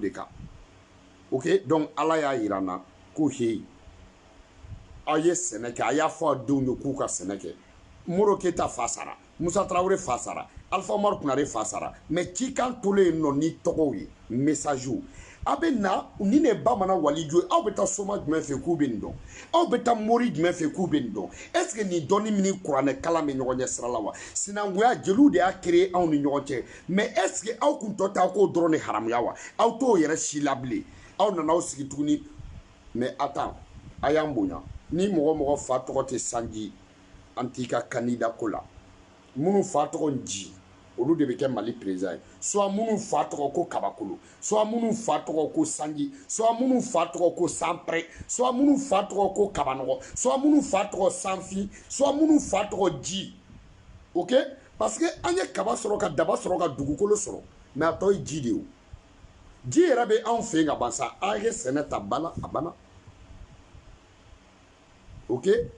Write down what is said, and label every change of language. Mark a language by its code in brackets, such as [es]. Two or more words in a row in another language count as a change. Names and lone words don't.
[bm] de kan ok donc ala y'a yira n na ko heyi aw ye sɛnɛ kɛ a y'a fɔ a denw ye k'u ka sɛnɛ kɛ Modibo Keyita fa sara Musa Tarawele fa sara Alpha Umaru Kunare fa sara mais cikan tolen yen nɔ ni tɔgɔw ye message a bɛ na ni ne bamanan waliju aw bɛ taa soma jumɛn fɛ k'u bɛ nin dɔn aw bɛ taa mori jumɛn fɛ k'u bɛ nin dɔn [fr] est ce que [bm] nin dɔnni min ni kuranɛ kalan bɛ ɲɔgɔn ɲɛ sira la wa sinankunya jeliw de y'a créé anw ni ɲɔgɔn cɛ mais [fr] est ce que [bm] aw kun tɔ ta k'o dɔrɔn de haramuya wa aw t'o yɛrɛ si la bilen aw nana aw sigi tuguni [fr] mais attends [bm] a y'an bonya ni mɔgɔ mɔgɔ fa tɔgɔ tɛ Sanji an t'i ka candidat ko la minnu fa tɔgɔ Nji olu de bɛ kɛ Mali président ye soit minnu fa tɔgɔ ko Kabakolo soit minnu fa tɔgɔ ko Sanji soit minnu fa tɔgɔ ko Sanpɛrɛ soit minnu fa tɔgɔ ko Kabanɔgɔ soit minnu fa tɔgɔ Sanfin soit minnu fa tɔgɔ Ji ok [fr] parce que [bm] an ye kaba sɔrɔ ka daba sɔrɔ ka dugukolo sɔrɔ mais a tɔ ye ji de ye o ji yɛrɛ bɛ anw fɛ yen ka ban sa a ye sɛnɛ ta bala a banna ok